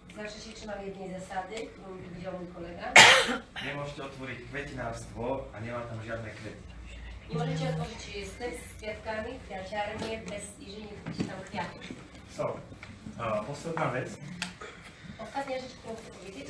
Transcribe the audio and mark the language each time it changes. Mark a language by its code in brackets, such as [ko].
[pl] Zawsze się trzymam jednej zasady, którą mi powiedział mój kolega. [sk] Nemôžete otvoriť kvetinárstvo a nemá tam žiadne kvety. [pl] Nie możecie otworzyć sklep z kwiatkami, kwiaciarnię, jeżeli nie kupicie tam kwiatów. [sk] So, posledná vec. [pl] Ostatnia rzecz, którą chcę powiedzieć.